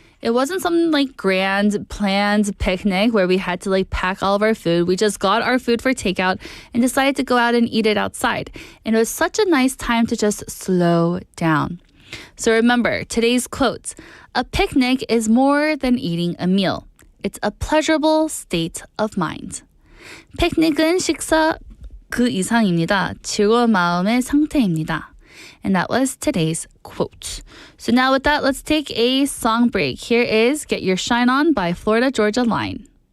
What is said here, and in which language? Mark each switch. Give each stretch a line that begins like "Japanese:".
English: It wasn't some like grand planned picnic where we had to like pack all of our food. We just got our food for takeout and decided to go out and eat it outside. And it was such a nice time to just slow down. So remember today's quote: a picnic is more than eating a meal. It's a pleasurable state of mind.
Korean: 피크닉은 식사 그 이상입니다. 즐거운 마음의 상태입니다.
English: And that was today's quote. So now with that, let's take a song break. Here is Get Your Shine On by Florida Georgia Line.